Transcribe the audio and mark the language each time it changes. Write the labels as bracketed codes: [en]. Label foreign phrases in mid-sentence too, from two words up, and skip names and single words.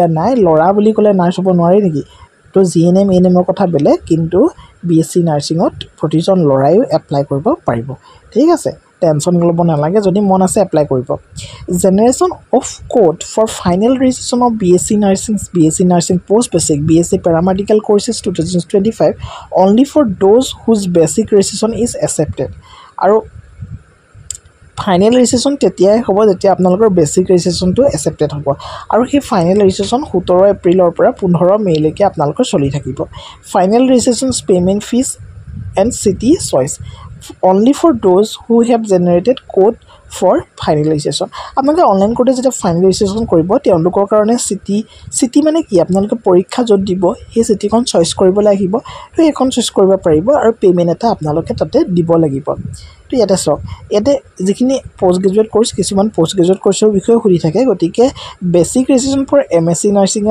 [as] নাই ল'ৰা বুলি ক'লে নাৰ্ছ হ'ব নোৱাৰে নেকি তো জিএনএম এএনএমৰ কথা বেলেগ কিন্তু বিএসসি নাৰ্ছিংত প্ৰতিজন ল'ৰাইও এপ্লাই কৰিব পাৰিব ঠিক আছে টেনশন ল'ব নালাগে যদি মন আছে এপ্লাই কৰিব [en] generation of code for final registration of BSc nursing post basic BSc paramedical courses [as] 2025 [en] only for those whose basic registration is accepted [as] আৰু [en] final registration [as] তেতিয়াই হ'ব যেতিয়া আপোনালোকৰ [en] basic registration [as] একচেপ্টেড হ'ব আৰু সেই [en] final registration [as] 17 এপ্ৰিলৰ পৰা 15 মে'লৈকে আপোনালোকৰ চলি থাকিব [en] final registration payment fees and city choice only for those who have generated code for finalization [as] আপোনালোকে [en] online code [as] যেতিয়া ফাইনেলাইজেশ্যন কৰিব তেওঁলোকৰ কাৰণে চিটি মানে কি আপোনালোকে পৰীক্ষা য'ত দিব সেই চিটিখন চইচ কৰিবলৈ আহিব তো এখন চইচ কৰিব পাৰিব আৰু পেমেণ্ট এটা আপোনালোকে তাতে দিব লাগিব তো ইয়াতে চাওক ইয়াতে যিখিনি [en] post graduate course [as] কিছুমান [en] post graduate course [as] বিষয়ে সুধি থাকে গতিকে [en] basic registration for MSc nursing